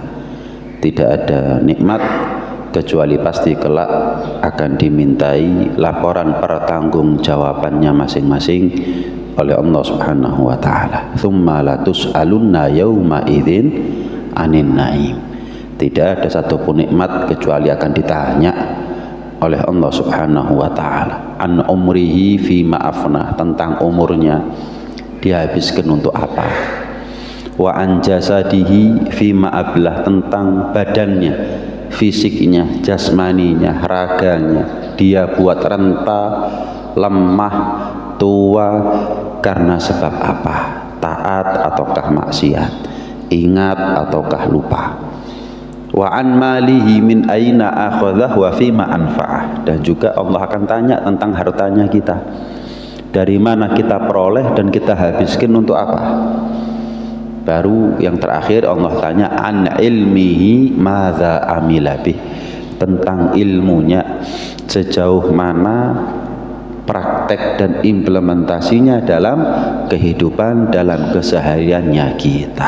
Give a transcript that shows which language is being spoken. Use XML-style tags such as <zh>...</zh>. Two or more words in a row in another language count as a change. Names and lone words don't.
<id>Tidak ada nikmat kecuali pasti kelak akan dimintai laporan pertanggungjawabannya masing-masing oleh Allah</id> <ar>سبحانه وتعالى. ثم لتسألن يومئذ عن النعيم.</ar> <id>Tidak ada satupun nikmat kecuali akan ditanya oleh Allah</id> <ar>سبحانه وتعالى. عن عمره فيما أفناه,</ar> <id>tentang umurnya dihabiskan untuk apa.</id> <ar>وعن جسده فيما أبلاه,</ar> <id>tentang badannya, fisiknya, jasmaninya, raganya, dia buat renta, lemah, tua karena sebab apa? Taat ataukah maksiat, ingat ataukah lupa.</id> <ar>وعن ماله من أين أخذه وفيما أنفقه,</ar> <id>dan juga Allah akan tanya tentang hartanya kita, dari mana kita peroleh dan kita habiskan untuk apa. Baru yang terakhir Allah tanya</id> <ar>عن علمه ماذا عمل به,</ar> <id>tentang ilmunya, sejauh mana praktek dan implementasinya dalam kehidupan, dalam kesehariannya kita.</id>